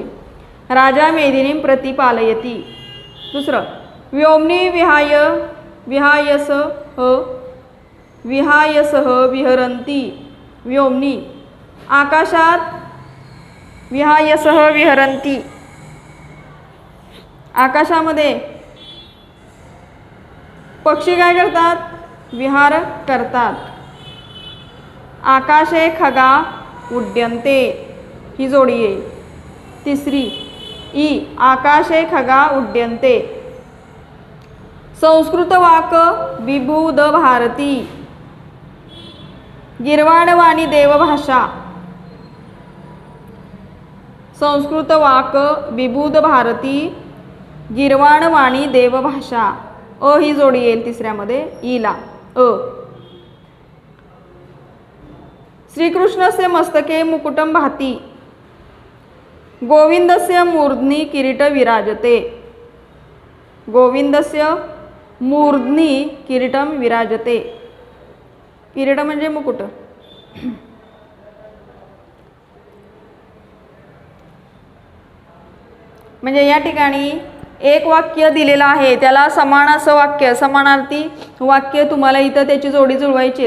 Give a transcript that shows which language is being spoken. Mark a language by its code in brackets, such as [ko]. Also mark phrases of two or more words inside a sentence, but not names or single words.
[sa] राजा मेदिनीम प्रतिपालयती. दुसरं व्योमनी विहायसह विहरंती. व्योमनी आकाशात विहायसह विहरंती. [mr] आकाशामध्ये पक्षी काय करतात? विहार करतात. [sa] आकाशे खगा उड्यन्ते [mr] ही जोडी येईल. तिसरी ई [sa] आकाशे खगा उड्यन्ते. संस्कृत वाक विबुध भारती. गिरवाणवाणी देवभाषा. संस्कृत वाक विबुध भारती गिरवाणवाणी देवभाषा. [mr] अ ही जोडी येईल तिसऱ्यामध्ये ईला. [sa] अ श्रीकृष्णस्य मस्तके मुकुटं भाती. गोविंदस्य मूर्ध्नि किरीट विराजते. गोविंदस्य मूर्ध्नि किरीटं विराजते. [mr] किरीट म्हणजे मुकुट. म्हणजे या ठिकाणी एक वाक्य दिलेलं आहे त्याला समान असं वाक्य समानार्थी वाक्य तुम्हाला इथं त्याची जोडी जुळवायची.